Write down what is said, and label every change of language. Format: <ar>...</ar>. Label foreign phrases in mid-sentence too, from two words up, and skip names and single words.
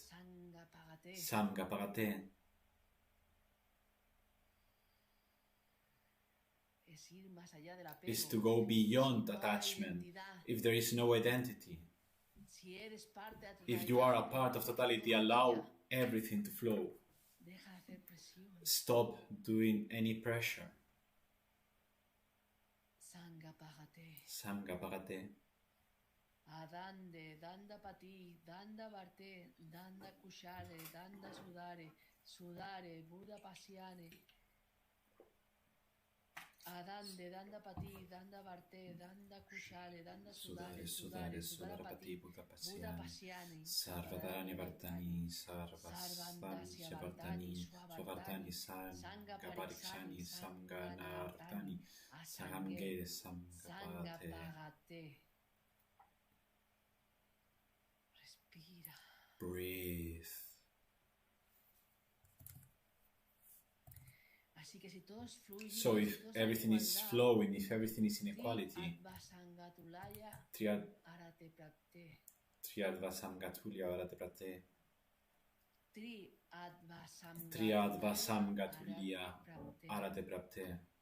<en>Samgapagate is to go beyond attachment. If there is no identity, if you are a part of totality, allow everything to flow. Stop doing any pressure. Samgapagate. Adande, Dandapati, Dandavarte, Danda Kushare, Danda Sudare, Sudare, Buddha Pasiane. Adande, Dandapati, Dandavarte, Danda Kushare, Danda Sudare, Sudare, Sudarapati, Buddha Pasiane. Sarvadani Vartani, Sarvasvani, Shavartani, Swavartani, Samgaparikshani, Samganartani, Sagamge, Samgapagate. Breathe. So if everything is flowing, if everything is in equality, Triadva Samgatulya Arate Prate, Triadva Samgatulya Arate Prate.</en>